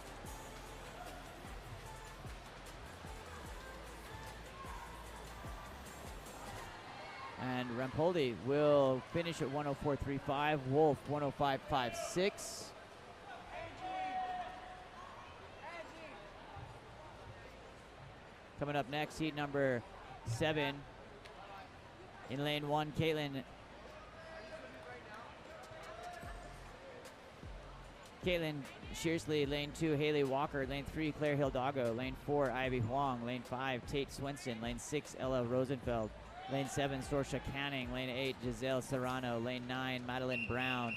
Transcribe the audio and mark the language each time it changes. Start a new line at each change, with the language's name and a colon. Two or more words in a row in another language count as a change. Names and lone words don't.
English: And Rampoldi will finish at 104.35, Wolf 105.56. Coming up next, heat number 7. In lane 1, Caitlin Shearsley. Lane 2, Haley Walker. Lane 3, Claire Hildago. Lane 4, Ivy Huang. Lane 5, Tate Swenson. Lane 6, Ella Rosenfeld. Lane 7, Sorsha Canning. Lane 8, Giselle Serrano. Lane 9, Madeline Brown.